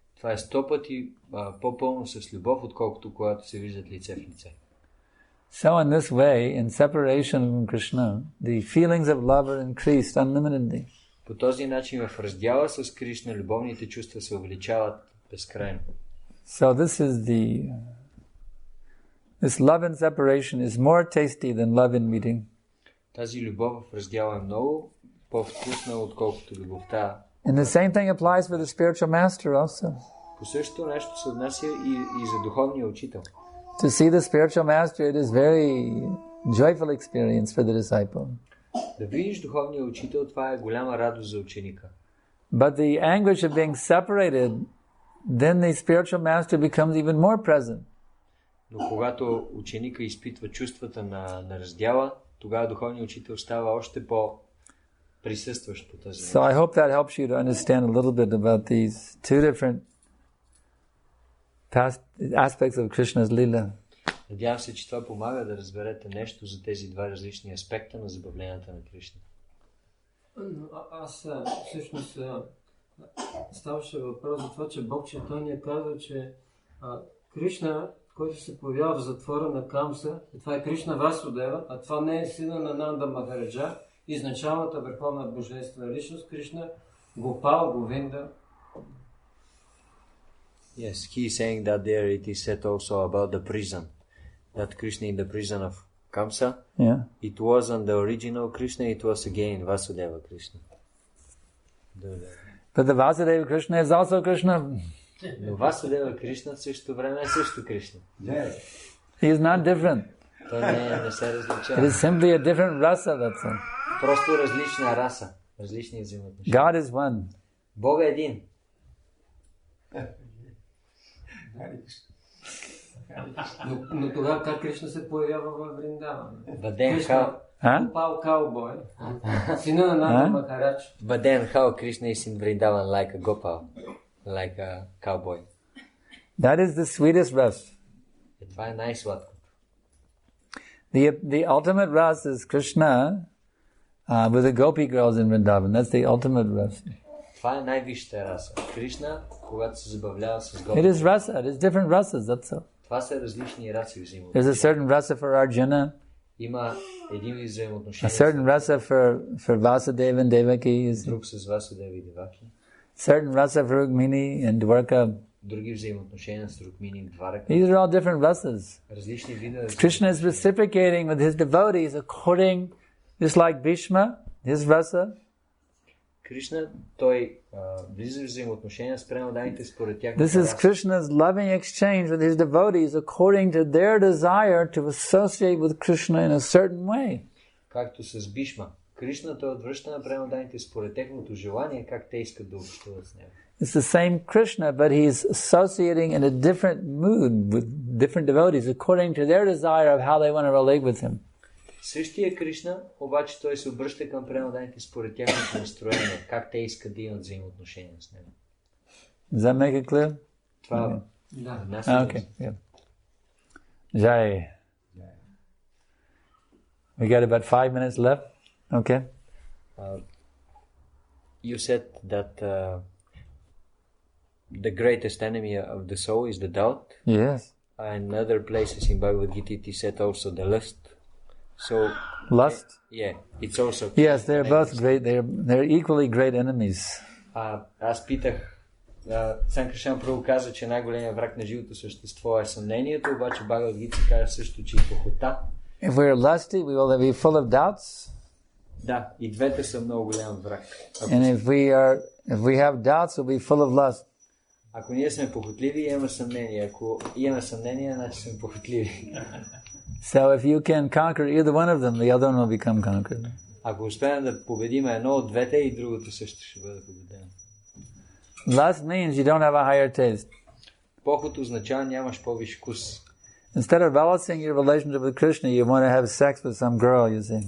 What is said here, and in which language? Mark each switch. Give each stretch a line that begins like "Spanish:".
Bulgarian: Това е 100 пъти по-пълно с любов, отколкото когато се виждат лице в лице.
English: So in this way, in separation from Krishna, the feelings of love are increased unlimitedly.
Bulgarian: По този начин в раздяла с Кришна любовните чувства се увеличават безкрайно.
English: So this love in separation is more tasty than love in meeting.
Bulgarian: Тази любов в раздяла е много по-вкусна, отколкото любовта.
English: And the same thing applies for the spiritual master also.
Bulgarian: По същото нещо се отнася и за духовния учител.
English: To see the spiritual master, it is very joyful experience for the disciple.
Bulgarian: Да видиш духовния учител, това е голяма радост за ученика.
English: But the anguish of being separated, then the spiritual master becomes even more present.
Bulgarian: Но когато ученика изпитва чувствата на раздяла, тогава духовният учител става още по-присъстващ по тази начин.
English: So I hope that helps you to understand a little bit about these two different aspects of Krishna's lila.
Bulgarian: Надявам се, че това помага да разберете нещо за тези два различни аспекта на забавленията на Кришна. Аз всъщност ставаше въпрос за това, че Бог Чайтания казва, че Кришна, който се появява в затвора на Камса, това е Кришна Васудева, а това не е сина на Нанда Махараджа, изначалната върховна божествена личност, Кришна Гопал, Говинда.
English: Yes, he is saying that there it is said also about the prison, that Krishna in the prison of Kamsa, it wasn't the original Krishna, it was again Vasudeva Krishna. But the Vasudeva Krishna is also Krishna.
Bulgarian: Но Vasudeva Krishna в същото време е също Кришна.
English: He is not different.
Bulgarian: Той не се различава.
English: It is simply a different rasa, that's all.
Bulgarian: Просто различна раса, различни взаимоотношения.
English: God is one.
Bulgarian: Бог е един. Но тогава как Кришна се появява в Вриндаван? Гопал Каубой, сина на Нанда Махарадж.
English: But then how Krishna is in Vrindavan like a Gopal, like a cowboy? That is the sweetest rasa.
Bulgarian: Това е най-сладкото.
English: The ultimate rasa is Krishna with the gopi girls in Vrindavan. That's the ultimate rasa.
Bulgarian: Това е най-висшата раса. Кришна, когато се забавлява с гопи.
English: It is rasa. It is different rasas. That's all.
Bulgarian: Това са различни раси взаимоотношения.
English: There's a certain rasa for Arjuna.
Bulgarian: Има един вид взаимоотношения.
English: A certain rasa for Vasudeva and Devaki.
Bulgarian: Друг с Васудева и Деваки.
English: Certain rasa for Rukmini and Dwarka.
Bulgarian: Други взаимоотношения с Рукмини и Дварака.
English: These are all different rasas.
Bulgarian: Различни видове.
English: Krishna is reciprocating with his devotees according, just like Bhishma, his rasa.
Bulgarian: Кришна, той влиза в взаимоотношения с преданните според тях.
English: This is Krishna's loving exchange with his devotees according to their desire to associate with Krishna in a certain way.
Bulgarian: Както с Бишма. Кришна той отвръща на преданните според техното желание, как те искат да общуват с него.
English: It's the same Krishna, but he's associating in a different mood with different devotees according to their desire of how they want to relate with him.
Bulgarian: Същия Кришна, обаче той се обръща към преданните според тяхното настроение, как те искат да имат взаимоотношения с него.
English: Does that make it clear?
Bulgarian: Това
English: Okay. Yeah. Jai. We got about 5 minutes left. Okay. You said that the greatest enemy of the soul is the doubt. Yes. And other places in Bhagavad Gita it is said also the lust. So lust? Yeah, it's also. Yes, they're both great. They're equally great enemies.
Bulgarian: Аз питах, Санкаршан Прабhu каза, че най-големият враг на живото същество е съмнението, обаче Бхагавад Гита каза също, че и похота.
English: If we're lusty, we will be full of doubts.
Bulgarian: Да, и двете са много голям враг.
English: And if we have doubts, we'll be full of lust.
Bulgarian: Ако ние сме похотливи, имаме съмнение. Ако имаме съмнение, значи сме похотливи.
English: So if you can conquer either one of them, the other one will become conquered.
Bulgarian: Ако успеем да победим едно от двете, и другото също ще бъде победено.
English: Lust means you don't have a higher taste.
Bulgarian: Похот означава нямаш по-висш вкус.
English: Instead of balancing your relationship with Krishna, you want to have sex with some girl, you see.